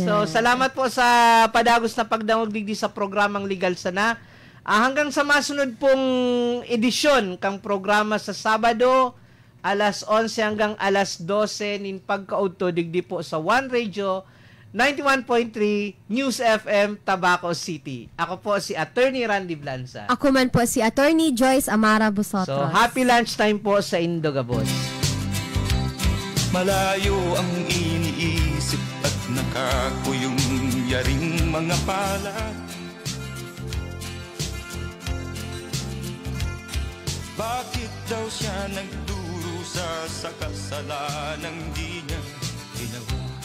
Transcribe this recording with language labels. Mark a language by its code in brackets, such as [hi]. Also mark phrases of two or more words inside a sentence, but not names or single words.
[bik] So, salamat po sa padagos na pagdangog digdi sa programang Legal Sana. Hanggang sa masunod pong edisyon kang programa sa Sabado, alas 11 hanggang alas 12 nin pagkaudto digdi po sa One Radio 91.3 News FM, Tabaco City. Ako po si Attorney Randy Blanza. Ako man po si Attorney Joyce Amara Busotros. So, [en] happy lunchtime [bik] po sa Indogabos. [tl] Malayo ang iniisip at nakakuyong yaring mga palad. Bakit daw siya nagdurusa sa kasalanang di niya ginawa?